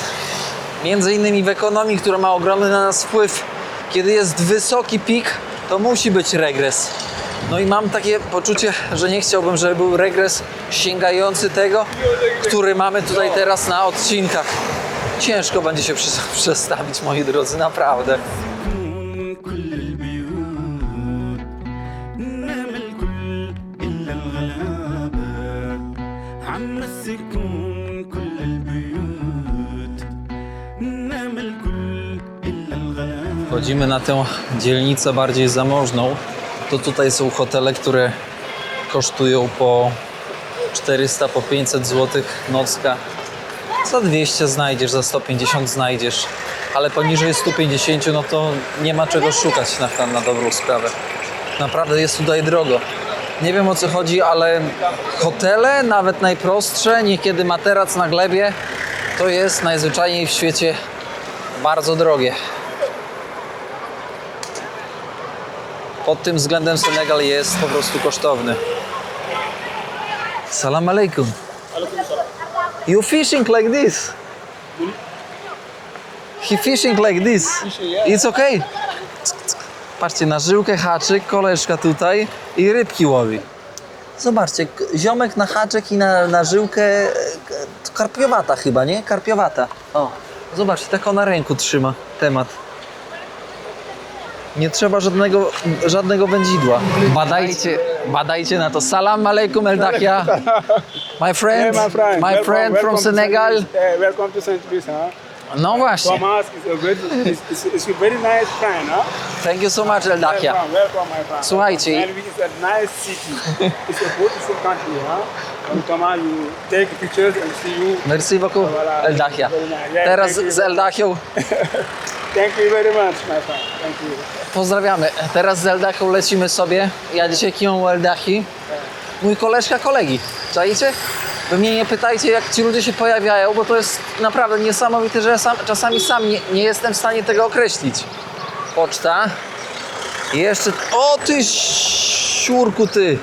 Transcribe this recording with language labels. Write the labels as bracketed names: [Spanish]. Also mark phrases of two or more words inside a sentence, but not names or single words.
[Polish] Między innymi w ekonomii, która ma ogromny na nas wpływ. Kiedy jest wysoki pik, to musi być regres. No i mam takie poczucie, że nie chciałbym, żeby był regres sięgający tego, który mamy tutaj teraz na odcinkach. Ciężko będzie się przestawić, moi drodzy, naprawdę. [Arabic] كل البيوت نام الكل إلا الغلابة عم السكون كل البيوت نام الكل إلا الغلابة. [Polish] Wchodzimy na tę dzielnicę bardziej zamożną. To tutaj są hotele, które kosztują po 400, po 500 zł nocka. Za 200 znajdziesz, za 150 znajdziesz, ale poniżej 150 no to nie ma czego szukać na dobrą sprawę. Naprawdę jest tutaj drogo. Nie wiem o co chodzi, ale hotele, nawet najprostsze, niekiedy materac na glebie, to jest najzwyczajniej w świecie bardzo drogie. Pod tym względem Senegal jest po prostu kosztowny. [Arabic] سلام عليكم. [English] You fishing like this? He fishing like this. It's okay. [Polish] Patrzcie, na żyłkę haczyk, koleżka tutaj i rybki łowi. Zobaczcie, ziomek na haczyk i na żyłkę karpiowata chyba, nie? Karpiowata. O, zobaczcie, tak ona na ręku trzyma temat. Nie trzeba żadnego wędzidła. Badajcie na to. [Arabic] سلام عليكم El Dahia. [English] My friend, my friend from Senegal. Welcome to Saint Louis, huh? [Polish] No właśnie. [English] Thomas is a very nice friend, huh? Thank you so much El Dahia. Welcome, my friend. [Polish] Słuchajcie. [English] And it's a nice city. It's a beautiful country, huh? And Thomas, you take pictures and see you. [French] Merci beaucoup El Dahia. [Polish] Teraz z El Dahią [English] Thank you very much, my friend. Thank you. [Polish] pozdrawiamy. Teraz z El Dahią lecimy sobie. Ja dzisiaj kimą El Dahi. Mój koleżka kolegi. Czajcie? Wy mnie nie pytajcie, jak ci ludzie się pojawiają, bo to jest naprawdę niesamowite, że ja czasami sam nie jestem w stanie tego określić. Poczta. I jeszcze... O ty siurku ty!